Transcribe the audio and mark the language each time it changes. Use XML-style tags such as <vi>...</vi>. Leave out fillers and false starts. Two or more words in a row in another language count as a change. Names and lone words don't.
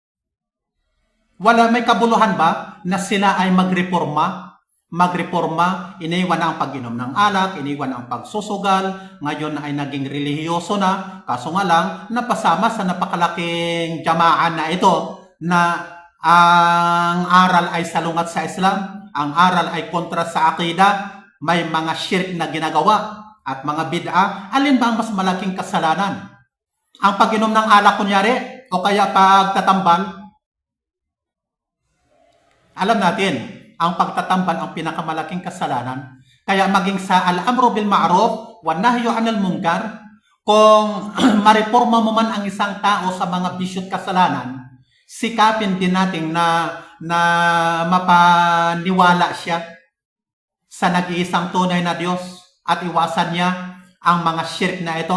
<tl>May kabuluhan ba na sila ay magreforma magreforma, iniwan na ang pag-inom ng alak, iniwan ang pagsusugal, ngayon ay naging relihiyoso na, kaso nga lang, napasama sa napakalaking jamaan na ito na ang aral ay salungat sa Islam, ang aral ay kontra sa akida, may mga shirk na ginagawa at mga bid'a. Alin ba ang mas malaking kasalanan? Ang pag-inom ng alak kunyari o kaya pagtatambal? Alam natin, ang pagtatambal ang pinakamalaking kasalanan. Kaya maging sa</tl> <ar>al-amru bil ma'ruf wa nahyu 'anil munkar,</ar> <tl>kung mareforma mo man ang isang tao sa mga bisyo at kasalanan, sikapin din natin na mapaniwala siya sa nag-iisang tunay na Diyos at iwasan niya ang mga shirk na ito.</tl>